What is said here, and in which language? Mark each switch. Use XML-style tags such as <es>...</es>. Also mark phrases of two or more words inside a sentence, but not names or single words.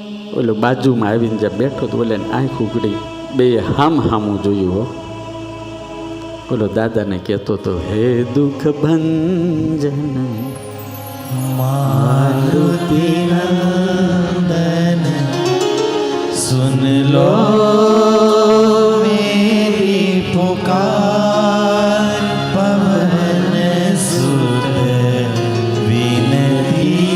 <gu>ઓલો બાજુમાં આવીને જ્યાં બેઠો તો ઓલે આંખ ઉઘડી, બે હામું જોયું હો. ઓલો દાદાને કહેતો તો,</gu> <hi>हे दुःख भंजन मारुति नंदन सुन लो मेरी पुकार, पवन सुत विनती</hi>